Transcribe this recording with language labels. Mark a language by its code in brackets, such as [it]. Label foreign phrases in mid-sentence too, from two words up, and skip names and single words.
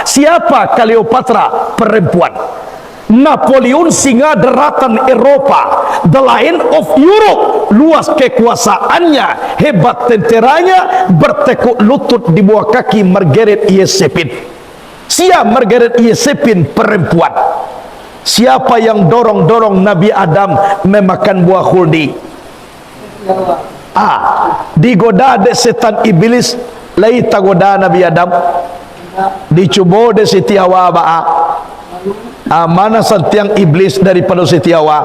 [id] Siapa Cleopatra? Perempuan. Napoleon singa daratan Eropa, [en] the Lion of Europe, [id] luas kekuasaannya, hebat tenteranya, bertekuk lutut di bawah kaki Margaret Yesepin. Siapa Margaret Yesepin? Perempuan. Siapa yang dorong-dorong Nabi Adam memakan buah khuldi? [min] Digoda de setan iblis lai tagoda Nabi Adam dicubo de Siti Hawa ba'a mana santiang iblis daripada Siti Hawa.